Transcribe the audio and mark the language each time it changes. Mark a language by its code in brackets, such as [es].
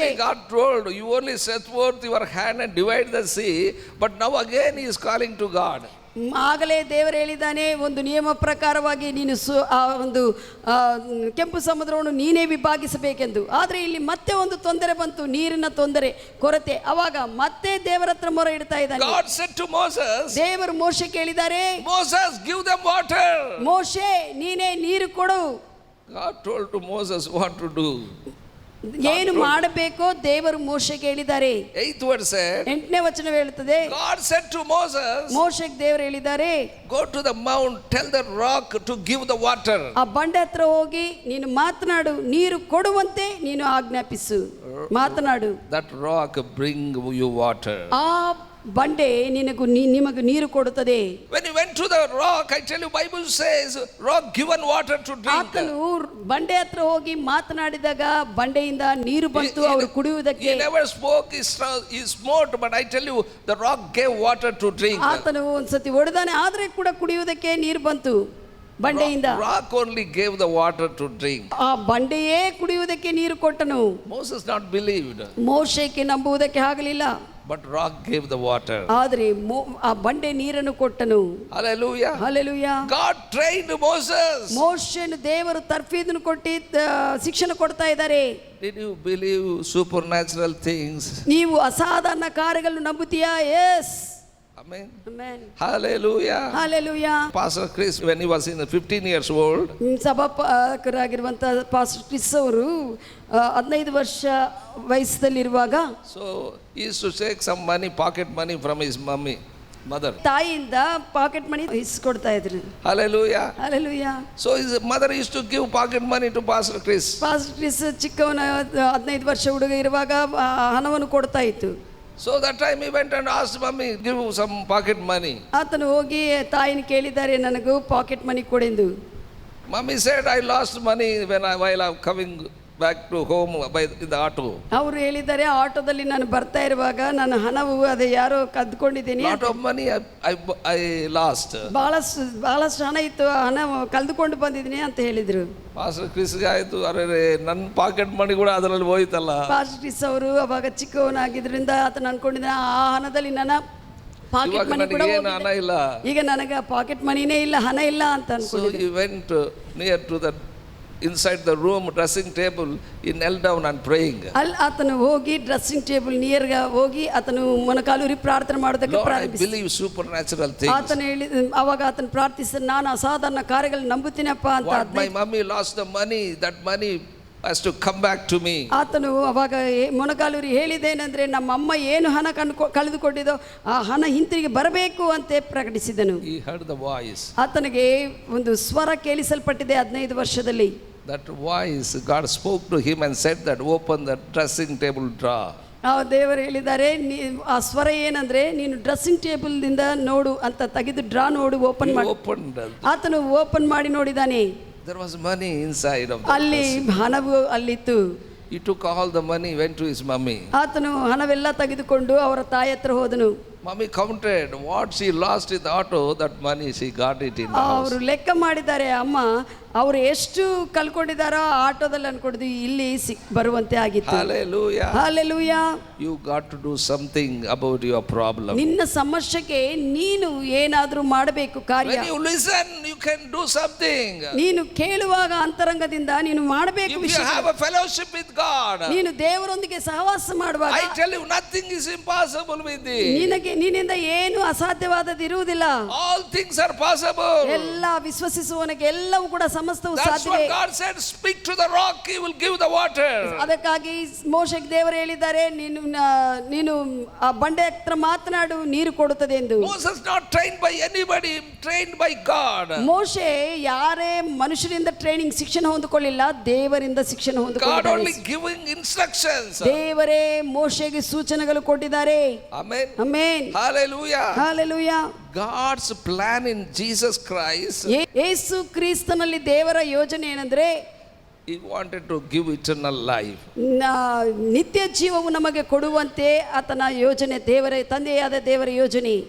[en] Already God told, you only set forth your hand and divide the sea, but now again he is calling to God. [kn] ಆಗಲೇ ದೇವರು ಹೇಳಿದ್ದಾನೆ, ಒಂದು ನಿಯಮ ಪ್ರಕಾರವಾಗಿ ನೀನು ಆ ಒಂದು ಕೆಂಪು ಸಮುದ್ರವನ್ನು ನೀನೇ ವಿಭಾಗಿಸಬೇಕೆಂದು. ಆದರೆ ಇಲ್ಲಿ ಮತ್ತೆ ಒಂದು ತೊಂದರೆ ಬಂತು, ನೀರಿನ ತೊಂದರೆ, ಕೊರತೆ. ಅವಾಗ ಮತ್ತೆ ದೇವರ ಹತ್ರ ಮೊರೆ ಇಡ್ತಾ ಇದ್ದಾನೆ. [en] God said to Moses, [kn] ದೇವರು ಮೋಶೆ ಕೇಳಿದ್ದಾರೆ, [en] Moses, give them water. [kn] ಮೋಶೆ ನೀನೇ ನೀರು ಕೊಡು. [en] God told to Moses what to do. [kn] ಏನು ಮಾಡಬೇಕೋ ದೇವರು ಮೋಶೆಗೆ ಹೇಳಿದ್ದಾರೆ. [en] 8th verse said, [kn] 8ನೇ ವಚನ ಹೇಳುತ್ತದೆ, [en] God said to Moses, [kn] ಮೋಶೆಗೆ ದೇವರು ಹೇಳಿದ್ದಾರೆ, [en] go to the mount, tell the rock to give the water. [kn] ಆ ಬಂಡೆ ಹತ್ರ ಹೋಗಿ ನೀನು ಮಾತನಾಡು, ನೀರು ಕೊಡುವಂತೆ ನೀನು ಆಜ್ಞಾಪಿಸು, ಮಾತನಾಡು. [en] That rock bring you water. [kn] ಆ ಬಂಡೆ ನಿಮಗೆ ನೀರು ಕೊಡುತ್ತದೆ. [en] When he went to the rock, I tell you, Bible says, rock given water to drink. [kn] ಆತನು ಬಂಡೆ ಹತ್ರ ಹೋಗಿ ಮಾತನಾಡಿದಾಗ ಬಂಡೆಯಿಂದ ನೀರು ಬಂತು ಅವರು ಕುಡಿಯುವುದಕ್ಕೆ. [en] He never spoke, he smote, but I tell you, the rock gave water to drink. [kn] ಆತನು ಒಂದ್ಸತಿ ಹೊಡೆದಾನೆ, ಆದ್ರೆ ಕೂಡ ಕುಡಿಯುವುದಕ್ಕೆ ನೀರು ಬಂತು ಬಂಡೆಯಿಂದ. [en] Rock only gave the water to drink. [kn] ಆ ಬಂಡೆಯೇ ಕುಡಿಯುವುದಕ್ಕೆ ನೀರು ಕೊಟ್ಟನು. [en] Moses not believed. [kn] ಮೋಶೆಗೆ ನಂಬುವುದಕ್ಕೆ ಆಗಲಿಲ್ಲ. [en] But rock gave the water. [kn] ಆದರೆ ಆ ಬಂಡೆ ನೀರನ್ನು ಕೊಟ್ಟನು. [en] Hallelujah. [kn] Hallelujah. [en] God trained Moses. [kn] ಮೋಶೆಯನ್ನು ದೇವರು ತರ್ಫೀದನ್ನು ಕೊಟ್ಟು ಶಿಕ್ಷಣ ಕೊಡ್ತಾ ಇದ್ದಾರೆ. [en] Did you believe supernatural things? [kn] ನೀವು ಅಸಾಧಾರಣ ಕಾರ್ಯಗಳನ್ನು ನಂಬುತ್ತೀಯಾ? S. [en] Amen. [kn] Amen. [en] Hallelujah. [kn] Hallelujah. [en] Pastor Chris, when he was in 15 years old, [kn] ಸಭಾಪಕರಾಗಿರುವಂತ pastor Chris ಅವರು 15 ವರ್ಷ ವಯಸ್ಸಲ್ಲಿರುವಾಗ, [en] so he used to take some money, pocket money from his mother. [kn] ತಾಯಿಯಿಂದ pocket money ಇಸ್ಕೊಡ್ತಾ ಇದ್ರು. [en] Hallelujah. [kn] Hallelujah. [en] So his mother used to give pocket money to Pastor Chris. [kn] Pastor Chris ಚಿಕ್ಕವನ 15 ವರ್ಷ ಹುಡುಗ ಇರುವಾಗ ಹಣವನ್ನು ಕೊಡ್ತಾ ಇತ್ತು. [en] So that time he went and asked mommy, give some pocket money. [kn] ಆತನು ಹೋಗಿ ತಾಯಿನ ಕೇಳಿದ್ದಾರೆ, ನನಗೂ pocket money ಕೊಡೆಂದು. [en] Mommy said, I lost money while I'm coming back to home in the auto. [kn] ಅವರು ಹೇಳಿದ್ದಾರೆ, ಆಟೋದಲ್ಲಿ ನಾನು ಬರ್ತಾ ಇರುವಾಗ ನನ್ನ ಹಣವು ಅದೇ ಯಾರೋ ಕದ್ಕೊಂಡಿದ್ದೀನಿ. [en] Lot of money I lost. [kn] ಬಹಳಷ್ಟು ಹಣ ಇತ್ತು, ಹಣ ಕಲ್ದುಕೊಂಡು ಬಂದಿದ್ದೀನಿ ಅಂತ ಹೇಳಿದ್ರು. ಪಾಸ್ಟರ್ ಕ್ರಿಸ್ಗೆ ಆಯ್ತು, ಅರೆ ನನ್ನ ಪಾಕೆಟ್ ಮನಿ ಕೂಡ ಅದರಲ್ಲಿ ಹೋಯ್ತಲ್ಲ. ಪಾಸ್ಟರ್ ಕ್ರಿಸ್ ಅವರು ಅವಾಗ ಚಿಕ್ಕವನಾಗಿದ್ರಿಂದ ಆತನ ಅನ್ಕೊಂಡಿದ್ದ ಆ ಹಣದಲ್ಲಿ ನನ್ನ ಪಾಕೆಟ್ ಮನಿ ಕೂಡ ಹಣ ಇಲ್ಲ, ಈಗ ನನಗೆ ಪಾಕೆಟ್ ಮನಿನೇ ಇಲ್ಲ, ಹಣ ಇಲ್ಲ ಅಂತ ಅನ್ಕೊಂಡಿದ್ದೆ. [en] So he went near to the inside the room dressing table, he knelt down and praying. [kn] ಅಲ್ಲಿ ಆತನು ಹೋಗಿ ಡ್ರೆಸ್ಸಿಂಗ್ ಟೇಬಲ್ ನಿಯರ್ ಹೋಗಿ ಆತನು ಮೊಣಕಾಲೂರಿ ಪ್ರಾರ್ಥನೆ ಮಾಡೋದಕ್ಕೆ ಪ್ರಾರಂಭಿಸಿದ. [en] I believe supernatural things. [kn] ಆತನು ಅವಾಗ ಆತನು ಪ್ರಾರ್ಥಿಸಿದ, ನಾನು ಅಸಾಧಾರಣ ಕಾರ್ಯಗಳನ್ನು ನಂಬುತ್ತೀನಪ್ಪ ಅಂತ. [en] My mommy lost the money, that money has to come back to me. [kn] ಆತನು ಅವಾಗ ಮೊಣಕಾಲೂರಿ ಹೇಳಿದ್ದೇನೆಂದ್ರೆ ನಮ್ಮ ಅಮ್ಮ ಏನು ಹಣ ಕಳೆದುಕೊಂಡಿದ್ದೋ ಆ ಹಣ ಹಿಂತಿರುಗಿ ಬರಬೇಕು ಅಂತ ಪ್ರಕಟಿಸಿದನು. [en] He heard the voice. [kn] ಆತನಿಗೆ ಒಂದು ಸ್ವರ ಕೇಳಿಸಲ್ಪಟ್ಟಿದೆ 15 ವರ್ಷದಲ್ಲಿ. [en] That voice, God spoke to him and said that open the dressing table drawer. [kn] ಆ ದೇವರು ಹೇಳಿದ್ದಾರೆ, ಆ ಸ್ವರ ಏನಂದ್ರೆ ನೀನು ಡ್ರೆಸ್ಸಿಂಗ್ ಟೇಬಲ್ದಿಂದ ನೋಡು ಅಂತ ತೆಗೆದು ಡ್ರಾ ನೋಡು, ಓಪನ್ ಮಾಡಿ. ಆತನು ಓಪನ್ ಮಾಡಿ ನೋಡಿದಾನೆ. [en] There was money inside of that. [kn] ಅಲ್ಲಿ ಹಣವು ಅಲ್ಲಿತ್ತು. [en] He took all the money, went to his mummy. [kn] ಆತನು ಹಣವೆಲ್ಲ ತೆಗೆದುಕೊಂಡು ಅವರ ತಾಯಿ ಹತ್ರ ಹೋದನು. [en] Mummy counted what she lost in the auto, that money she got it in the house. [kn] ಅವರು ಲೆಕ್ಕ ಮಾಡಿದ್ದಾರೆ. ಅಮ್ಮ ಅವರು ಎಷ್ಟು ಕಳ್ಕೊಂಡಿದ್ದಾರೋ ಆಟೋದಲ್ಲಿ ಅನ್ಕೊಂಡಿದ್ದು ಇಲ್ಲಿ ಬರುವಂತೆ ಆಗಿತ್ತು. [en] Hallelujah. Hallelujah. You got to do something about your problem. [kn] ನಿನ್ನ ಸಮಸ್ಯೆಗೆ ನೀನು ಏನಾದರೂ ಮಾಡಬೇಕು ಕಾರ್ಯ. [en] When you listen, you can do something. [kn] ನೀನು ಕೇಳುವಾಗ ಅಂತರಂಗದಿಂದ ನೀನು ಮಾಡಬೇಕು. [en] If you have a fellowship with God, [kn] ನೀನು ದೇವರೊಂದಿಗೆ ಸಹವಾಸ ಮಾಡುವಾಗ [en] I tell you, nothing is impossible with thee. [kn] ನಿನ್ನಿಂದ ಏನು ಅಸಾಧ್ಯವಾದದ್ದು ಇರುವುದಿಲ್ಲ. [en] All things are possible. [kn] ಎಲ್ಲ ವಿಶ್ವಸಿಸುವವನಿಗೆ ಎಲ್ಲವೂ ಕೂಡ ಸಮಸ್ತವು [en] That's [kn] ಸಾಧ್ಯವೇ. [en] what God said, speak to the rock, he will give the water. [kn] ಅದಕ್ಕಾಗಿ ಮೋಶೆಗೆ ದೇವರು ಹೇಳಿದ್ದಾರೆ, ನೀನು ಆ ಬಂಡೆ ಹತ್ರ ಮಾತನಾಡು, ನೀರು ಕೊಡುತ್ತದೆ ಎಂದು. [en] Moses not trained by anybody, trained by God. [kn] ಮೋಶೆ ಯಾರೇ ಮನುಷ್ಯರಿಂದ ಟ್ರೈನಿಂಗ್ ಶಿಕ್ಷಣ ಹೊಂದಿಕೊಳ್ಳಿಲ್ಲ, ದೇವರಿಂದ ಶಿಕ್ಷಣ [en] God [kn] ಹೊಂದಿಕೊಂಡಿದ್ದಾರೆ. [en] only giving instructions. [kn] ದೇವರೇ ಮೋಶೆಗೆ ಸೂಚನೆಗಳು ಕೊಟ್ಟಿದ್ದಾರೆ. [en] Amen. [kn] Amen. [en] Hallelujah. Hallelujah. God's plan in Jesus Christ, [kn] ಯೇಸು ಕ್ರಿಸ್ತನಲ್ಲಿ ದೇವರ ಯೋಜನೆ ಏನಂದ್ರೆ [en] he wanted to give eternal life. [kn] ನಿತ್ಯ ಜೀವವು ನಮಗೆ ಕೊಡುವಂತೆ ಆತನ ಯೋಜನೆ, ದೇವರ ತಂದೆಯಾದ ದೇವರ ಯೋಜನೆ.